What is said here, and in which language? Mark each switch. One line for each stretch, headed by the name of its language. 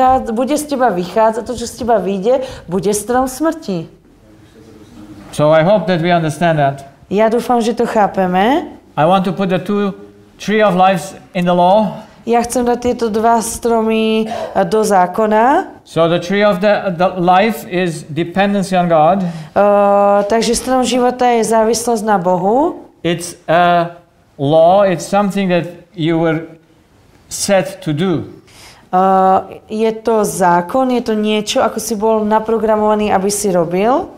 Slovak: bude z teba vychádzať, to, čo z teba vyjde, bude strom smrti.
English: So I hope that we understand that.
Slovak: Ja dúfam, že to chápeme.
English: I want to put the two tree of lives in the law.
Slovak: Ja chcem dať tieto dva stromy do zákona.
English: So the tree of the life is dependency on God.
Slovak: Takže strom života je závislosť na Bohu.
English: It's a law, it's something that you were set to do.
Slovak: Je to zákon, je to niečo, ako si bol naprogramovaný, aby si robil.